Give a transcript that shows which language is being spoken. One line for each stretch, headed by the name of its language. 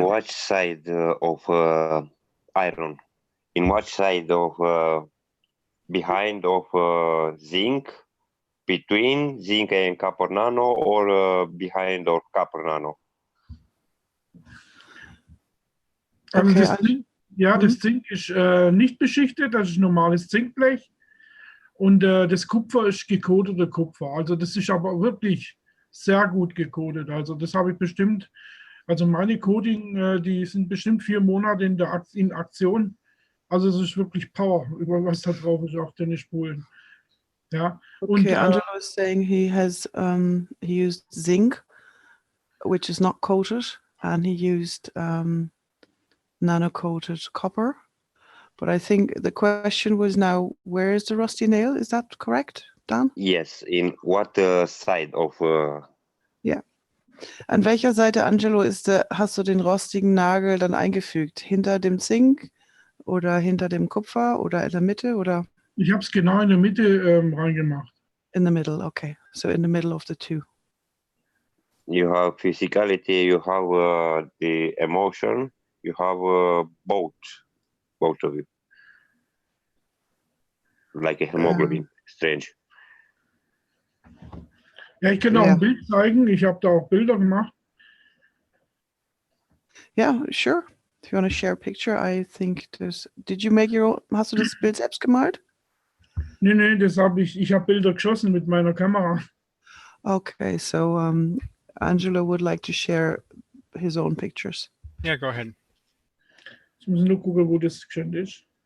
English: What side of iron? In what side of behind of zinc, between zinc and copper nano, or behind or copper nano?
German: Also
English: Okay,
German: das Zink ist nicht beschichtet, das ist normales Zinkblech. Und das Kupfer ist gecodeter Kupfer. Also das ist aber wirklich sehr gut gecodet. Also das habe ich bestimmt, also meine Coding, die sind bestimmt 4 Monate in Aktion. Also es ist wirklich Power, über was da drauf ist auf den Spulen. Ja.
English: Okay,
German: Und,
English: Angelo is saying he used zinc, which is not coated, and he used nano-coated copper. But I think the question was now, where is the rusty nail? Is that correct, Dan? Yes, in what side of...
German: Ja. An welcher Seite, Angelo, hast du den rostigen Nagel dann eingefügt? Hinter dem Zink oder hinter dem Kupfer oder in der Mitte? Oder? Ich habe es genau in der Mitte reingemacht.
English: In the middle, okay. So in the middle of the two. You have physicality, you have the emotion, you have both of you. Like a hemoglobin, strange.
German: Ja, ich kann auch ein Bild zeigen. Ich habe da auch Bilder gemacht.
English: Yeah, sure. If you want to share a picture, I think did you make your own,
German: hast du das Bild selbst gemalt? Nee, das habe ich habe Bilder geschossen mit meiner Kamera.
English: Okay, so Angelo would like to share his own pictures. Yeah, go ahead.
German: Ich muss nur gucken, wo das geschehen ist.